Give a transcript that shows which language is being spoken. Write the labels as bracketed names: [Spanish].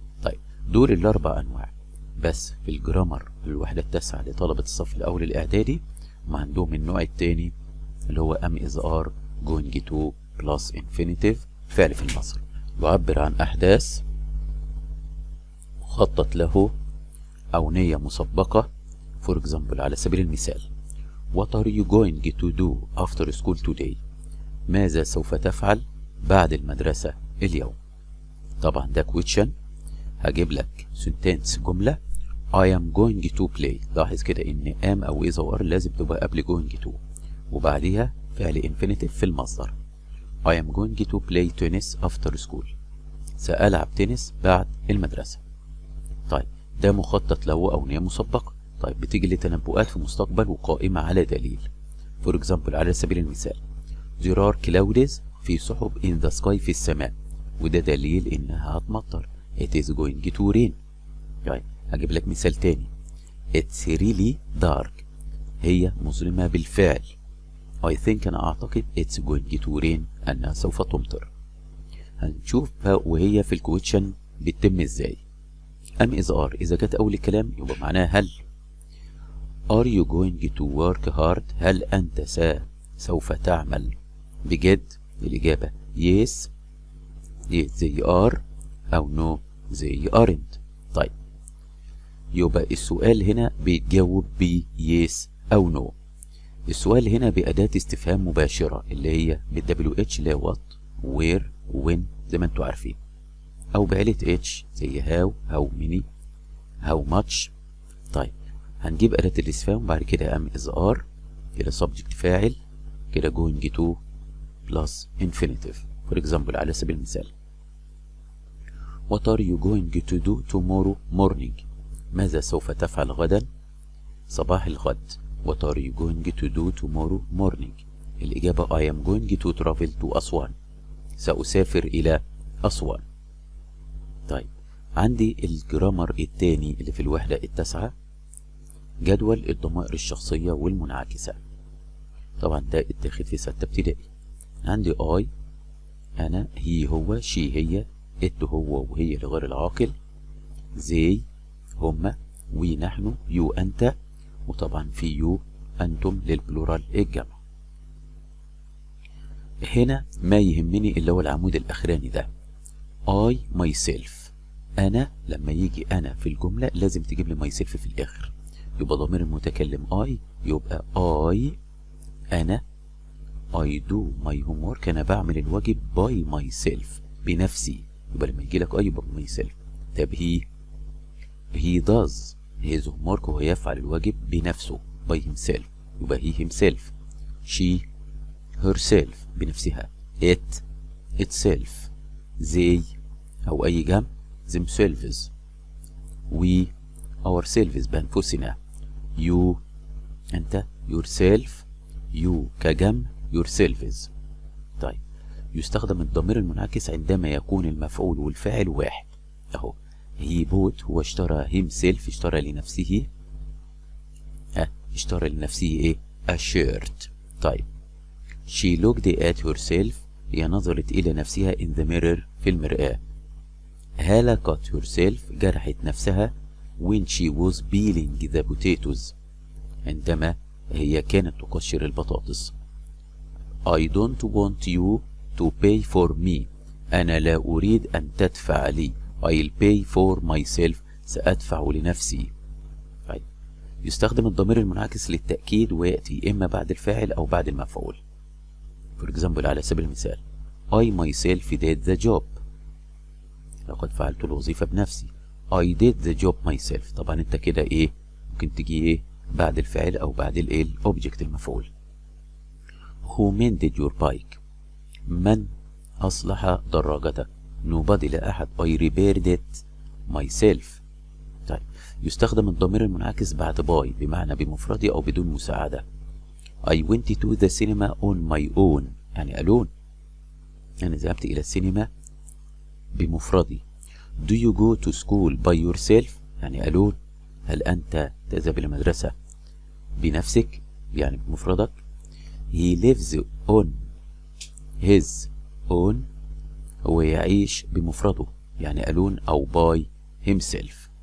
[Arabic] طيب دول الأربع أنواع بس في الجرامر الوحدة التاسعة لطلبة الصف الأول الإعدادي. ما عندهم النوع التاني اللي هو am is are going to plus infinitive فعل في المصدر، يعبر عن أحداث مخطط له أو نية مسبقة. [English] for example [Arabic] على سبيل المثال [English] what are you going to do after school today؟ [Arabic] ماذا سوف تفعل بعد المدرسة اليوم؟ طبعا ده [English] question. [Arabic] هجيب لك [English] sentence جملة I am going to play. [Arabic] لاحظ كده ان am أو is أو are لازم تبقى قبل going to وبعديها فعل infinitive في المصدر. [English] I am going to play tennis after school. [Arabic] سألعب تنس بعد المدرسة. طيب ده مخطط له أو نية مسبقة. طيب بتيجي لتنبؤات في مستقبل وقائمة على دليل. for example على سبيل المثال [English] there are clouds، [Arabic] في سحب [English] in the sky [Arabic] في السماء، وده دليل إنها هتمطر. [English] it is going to rain. [Arabic] طيب هجيب لك مثال تاني [English] it's really dark، [Arabic] هي مظلمة بالفعل. [English] I think [Arabic] أنا أعتقد [English] it's going to rain [Arabic] أنها سوف تمطر. هنشوف وهي في الكويشن بتتم ازاي. am is are إذا جت أول الكلام يبقى معناها هل. [English] are you going to work hard؟ [Arabic] هل أنت سوف تعمل بجد؟ [English] الإجابة yes they are أو no they aren't. [Arabic] طيب يبقى السؤال هنا بيتجاوب ب yes أو no. السؤال هنا بأداة استفهام مباشرة اللي هي بال WH اللي هي what where when زي ما انتوا عارفين، أو بعيلة H زي how many how much. طيب هنجيب أداة الاستفهام وبعد كده am is are كده subject فاعل كده going to plus infinitive. [English] for example [Arabic] على سبيل المثال [English] what are you going to do tomorrow morning؟ [Arabic] ماذا سوف تفعل غدا صباح الغد. [English] what are you going to do tomorrow morning؟ الإجابة I am going to travel to Aswan, [Arabic] سأسافر إلى أسوان. طيب عندي الجرامر التاني اللي في الوحدة التاسعة، جدول الضمائر الشخصية والمنعكسة. طبعا ده اتاخد في 6 ابتدائي. عندي I أنا، هي هو، she هي، it هو وهي لغير العاقل، they هما، we نحن، you أنت، وطبعا في you أنتم للبلورال الجمع. هنا ما يهمني اللي هو العمود الأخراني ده I myself. أنا لما يجي أنا في الجملة لازم تجيب لي myself في الآخر، يبقى ضمير المتكلم I، يبقى I أنا [English] I do my homework، [Arabic] أنا بعمل الواجب [English] by myself [Arabic] بنفسي، يبقى لما يجي لك I يبقى myself. [English] طب he does his homework، [Arabic] وهو يفعل الواجب بنفسه [English] by himself، يبقى he himself. she herself بنفسها، it itself، they أو أي جمع themselves، we ourselves بأنفسنا، you أنت yourself، you كجمع yourselves. [Arabic] طيب يستخدم الضمير المنعكس عندما يكون المفعول والفاعل واحد. أهو [English] he bought [Arabic] هو اشترى himself اشترى لنفسه اشترى لنفسه إيه؟ [English] a shirt. طيب she looked at herself [Arabic] هي نظرت إلى نفسها [English] in the mirror [Arabic] في المرآة. [English] Hala cut herself [Arabic] جرحت نفسها [English] when she was peeling the potatoes عندما [Arabic] هي كانت تقشر البطاطس. [English] I don't want you to pay for me. [Arabic] أنا لا أريد أن تدفع لي. [English] I'll pay for myself. [Arabic] سأدفع لنفسي. طيب. يستخدم الضمير المنعكس للتأكيد ويأتي إما بعد الفاعل أو بعد المفعول. [English] For example [Arabic] على سبيل المثال [English] I myself did the job. [Arabic] لقد فعلت الوظيفة بنفسي. [English] I did the job myself. [Arabic] طبعا انت كده ايه ممكن تجي ايه بعد الفعل او بعد الايه الاوبجكت المفعول. [English] Who mended your bike. [Arabic] من اصلح دراجتك. Nobody لا احد. [English] I repaired it myself. [Arabic] طيب يستخدم الضمير المنعكس بعد باي بمعنى بمفردي او بدون مساعدة. [English] I went to the cinema on my own. [Arabic] يعني alone. أنا ذهبت إلى السينما بمفردي. [English] Do you go to school by yourself؟ [Arabic] يعني [English] alone. [Arabic] هل أنت تذهب إلى المدرسة بنفسك؟ يعني بمفردك. [English] He lives on his own. [Arabic] هو يعيش بمفرده يعني alone أو [English] by himself.